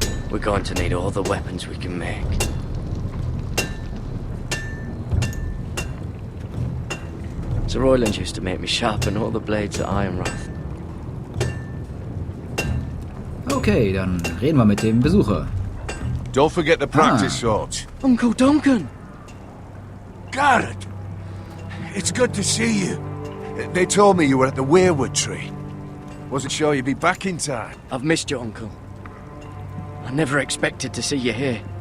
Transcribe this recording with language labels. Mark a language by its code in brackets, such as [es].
[en] We're going to need all the weapons we can make. Sir Royland used to make me sharpen all the blades at Ironwrath. [de] Okay, dann reden wir mit dem Besucher. [en] Don't forget the practice swords. Uncle Duncan! Garrett! It's good to see you. They told me you were at the weirwood tree. Wasn't sure you'd be back in time. I've missed you, Uncle. I never expected to see you here.